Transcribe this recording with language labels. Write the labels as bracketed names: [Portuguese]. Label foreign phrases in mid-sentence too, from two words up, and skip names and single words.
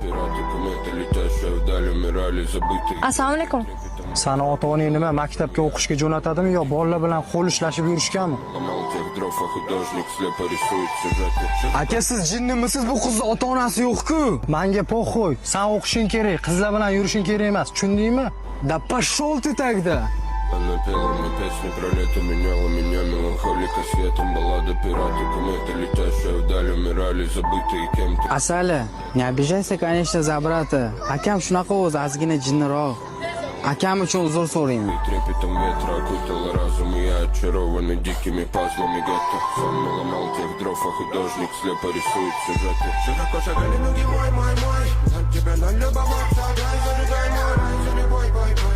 [Uzbek] Assalomu alaykum. Sani ota-onang nima maktabga o'qishga jo'natadimi yo bolalar bilan qo'l ishlashib yurishganmi? Aka siz jinnimisiz? Bu qizni ota-onasi yo'q-ku. Menga po'xo'y. Sen o'qishing kerak, qizlar bilan yurishing kerak emas, tushundingmi? [Russian] Да пошел ты тогда. Она пела мне песни про лето, меняла меня меланхолика светом, баллада пираты, кометы, летящие вдаль, умирали, забытые кем-то. Asali, не обижайся, конечно, за брата. [Uzbek] Akam shunaqa o'zi ozgina jinniroq. Akam uchun uzr so'rayman. [Russian] Трепетом ветра окутала разум, и я очарованный дикими пазлами гетто. Сам наломал тех дров, а художник слепо рисует сюжеты. Широко шагали ноги мой, за тебя налюбоваться, дай, зажигай мой рай, за любой бой.